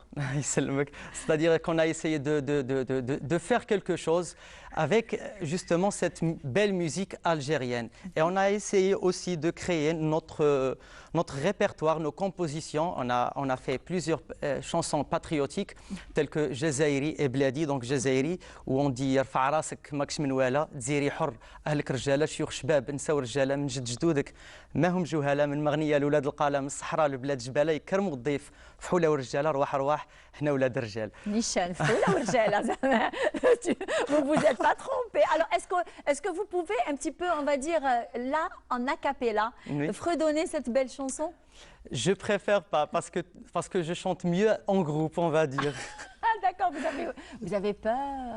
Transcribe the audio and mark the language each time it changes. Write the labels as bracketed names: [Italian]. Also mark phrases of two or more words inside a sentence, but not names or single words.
[French] C'est-à-dire qu'on a essayé de faire quelque chose avec justement cette belle musique algérienne. Et on a essayé aussi de créer notre répertoire, nos compositions. On a fait plusieurs chansons patriotiques telles que Jazairi et Bladi. Donc Jazairi, où on dit [Arabic] يرفع راسك ما كاش منو والا، دزيري حر، أهلك رجالة، شيوخ شباب، نساو رجالة من جد جدودك, ما هم جهلاء من مغنية لولاد القلم الصحراء لبلاد جبالة يكرموا الضيف فحولة ورجالة رواح رواح حنا ولاد الرجال. Nishan, فحولة ورجالة. [French] Vous vous êtes pas trompé. Alors est-ce que vous pouvez un petit peu, on va dire là en a cappella, fredonner cette belle chanson? Je préfère pas parce que je chante mieux en groupe, on va dire. Ah d'accord, vous avez peur?